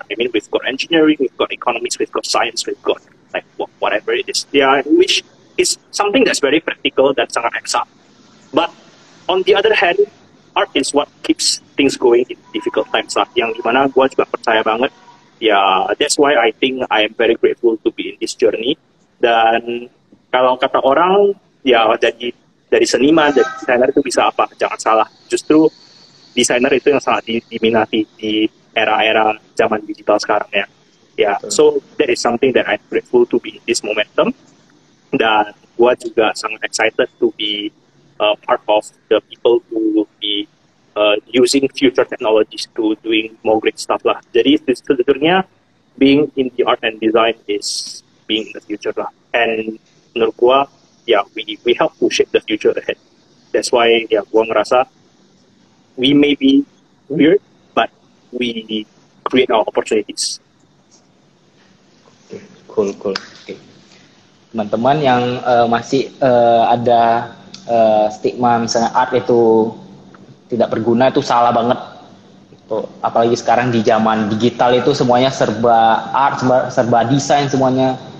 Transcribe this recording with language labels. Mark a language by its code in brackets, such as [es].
[en] I mean, we've got engineering, we've got economics, we've got science, we've got like whatever it is. Yeah, which is something that's very practical [id] dan sangat eksak. [en] But on the other hand, art is what keeps things going in difficult times lah. [id] Yang dimana gue juga percaya banget. [en] Ya, that's why I think I am very grateful to be in this journey. [id] Dan kalau kata orang, ya dari seniman, dari desainer itu bisa apa? Jangan salah. Justru desainer itu yang sangat diminati di era-era zaman digital sekarang ya. [en] Ya, so that is something that I'm grateful to be in this momentum. [id] Dan gue juga sangat [en] excited to be part of the people who will be using future technologies to doing more great stuff lah. [id] Jadi sebetulnya [en] being in the art and design is being in the future lah. And [id] menurut gue, ya [en] we help to shape the future ahead. That's why [id] ya gue ngerasa [en] we may be weird, but we create our opportunities. Cool. Okay. [id] Teman-teman yang masih ada stigma misalnya art itu tidak berguna itu salah banget. Itu apalagi sekarang di zaman digital itu semuanya serba art, serba desain semuanya.